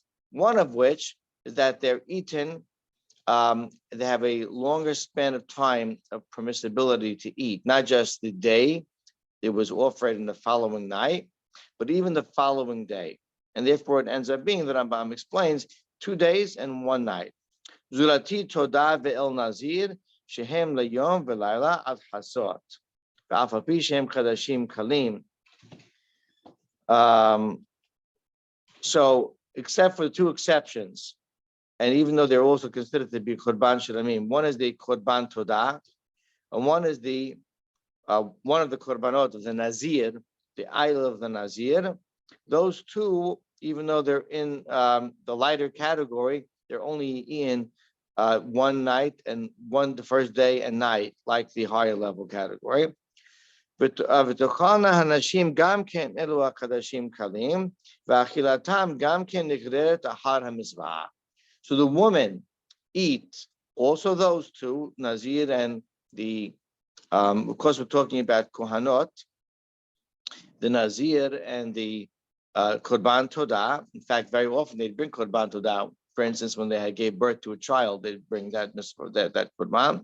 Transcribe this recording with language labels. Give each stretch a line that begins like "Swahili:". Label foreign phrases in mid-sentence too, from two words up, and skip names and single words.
English: One of which is that they're eaten. They have a longer span of time of permissibility to eat, not just the day it was offered in the following night, but even the following day. And therefore, it ends up being, the Rambam explains, 2 days and 1 night.
Hebrew: זולתי תודה ואיל נזיר, שהם ליום ולילה עד חצות. ואף על פי שהם חדשים קלים.
English: So, except for the 2 exceptions, and even though they're also considered to be
Hebrew: קרבן שלמים,
English: one is the
Hebrew: קרבן תודה,
English: and one is the one of the Korbanot of the Nazir, the idol of the Nazir. Those 2, even though they're in the lighter category, they're only in 1 night and the first day and night, like the higher level category.
Hebrew: ותאכלנה הנשים גם כן אלו הקדשים קלים, ואכילתם גם כן נגררת אחר המזבח.
English: So the woman eat also those 2, Nazir and the, of course, we're talking about Kohanot, the Nazir and the
Hebrew: קרבן תודה.
English: In fact, very often they'd bring
Hebrew: קרבן תודה.
English: For instance, when they gave birth to a child, they'd bring that Korban.